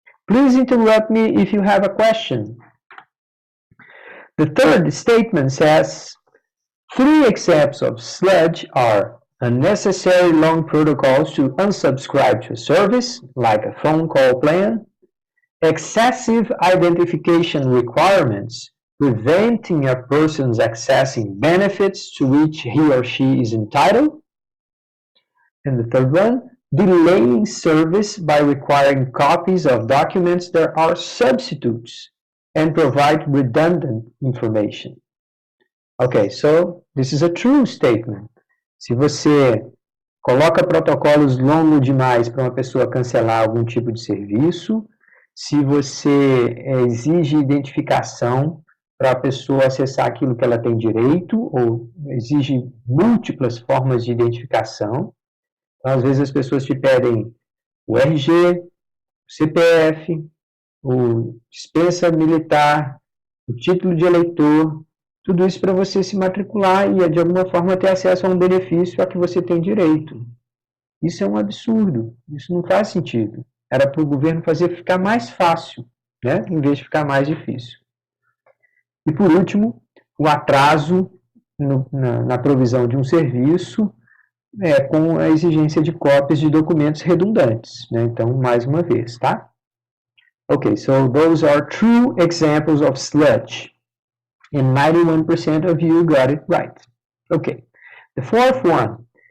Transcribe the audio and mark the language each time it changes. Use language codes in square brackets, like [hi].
[en] Please interrupt me if you have a question. The third statement says, 3 examples of sludge are unnecessary long protocols to unsubscribe to a service, like a phone call plan, excessive identification requirements, preventing a person's accessing benefits to which he or she is entitled, and the third one, delaying service by requiring copies of documents that are substitutes and provide redundant information. Ok, so this is a true statement. [pt] Se você coloca protocolos longos demais para uma pessoa cancelar algum tipo de serviço, se você exige identificação para a pessoa acessar aquilo que ela tem direito, ou exige múltiplas formas de identificação, então, às vezes as pessoas te pedem o RG, o CPF, o dispensa militar, o título de eleitor, tudo isso para você se matricular e, de alguma forma, ter acesso a um benefício a que você tem direito. Isso é um absurdo, isso não faz sentido. Era para o governo fazer ficar mais fácil, né, em vez de ficar mais difícil. E, por último, o atraso na provisão de um serviço com a exigência de cópias de documentos redundantes, né? Então, mais uma vez, tá? [en] Okay, so those are true examples of sludge. And 91% of you got it right. Okay, the fourth one.